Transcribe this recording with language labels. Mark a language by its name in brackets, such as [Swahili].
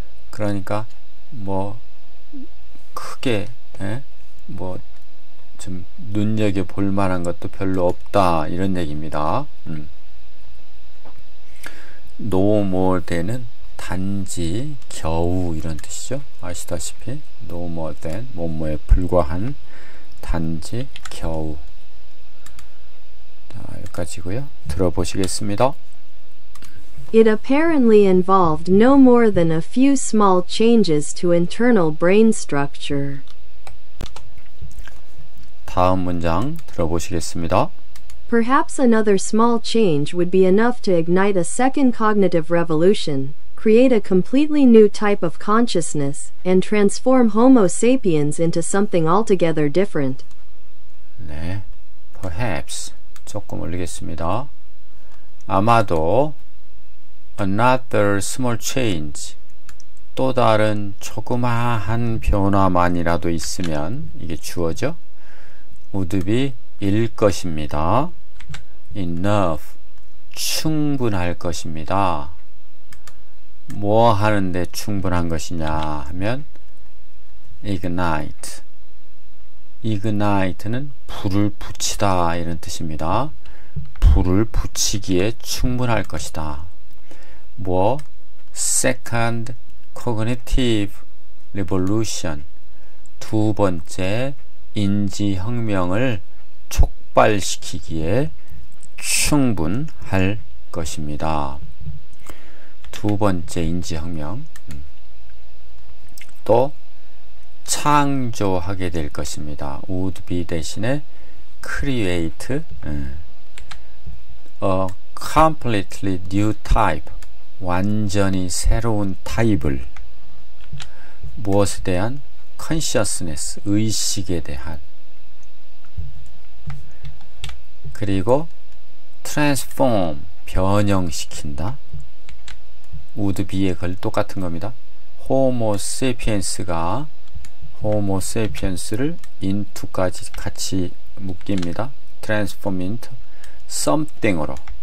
[Korean] 그러니까 뭐 크게 좀 눈여겨 볼 만한 것도 별로 없다, 이런 얘기입니다. [English] no more than [Korean] 은 단지, 겨우, 이런 뜻이죠. 아시다시피 [English] no more than, [Korean] 뭐뭐에 불과한, 단지, 겨우. 자, 여기까지고요. 들어보시겠습니다. [English] It apparently involved no more than a few small changes to internal brain structure. [Korean] 다음 문장 들어보시겠습니다. [English] Perhaps another small change would be enough to ignite a second cognitive revolution, create a completely new type of consciousness, and transform Homo sapiens into something altogether different. [Korean] 네, perhaps 조금 올리겠습니다. 아마도 [English] another small change, [Korean] 또 다른 조그마한 변화만이라도 있으면, 이게 주어죠? [English] would be [Korean] 일 것입니다. enough, 충분할 것입니다. 뭐 하는데 충분한 것이냐 하면 ignite, ignite는 불을 붙이다 이런 뜻입니다. 불을 붙이기에 충분할 것이다. 뭐 [English] second cognitive revolution, [Korean] 두 번째 인지혁명을 촉발시키기에 충분할 것입니다. 두 번째 인지혁명. 또 창조하게 될 것입니다. [English] would be [Korean] 대신에 [English] create a completely new type, [Korean] 완전히 새로운 타입을, 무엇에 대한? consciousness, 의식에 대한. 그리고 transform, 변형시킨다. [English] would be [Korean] 의 글 똑같은 겁니다. homo sapiens가 homo sapiens를 into까지 같이 묶입니다. [English] transform into something으로.